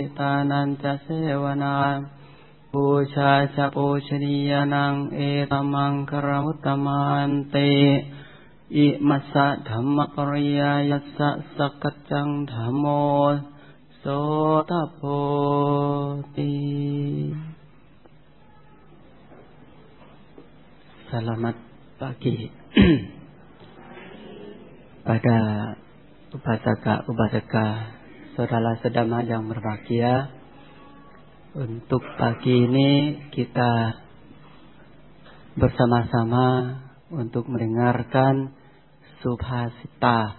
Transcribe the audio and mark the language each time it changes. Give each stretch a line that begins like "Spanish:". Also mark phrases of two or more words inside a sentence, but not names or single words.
Pali: ตานันจะเสวนาปูชาจะปูชนี ยานังเอตมังคารมุตตมันเตอิมัสสะธัมมปริยายัสสะสกจจังธัมโมโสตโพติ
Indonesian: Selamat pagi pada upasaka-upasaka saudara-saudara yang berbahagia. Untuk pagi ini kita bersama-sama untuk mendengarkan subhasita.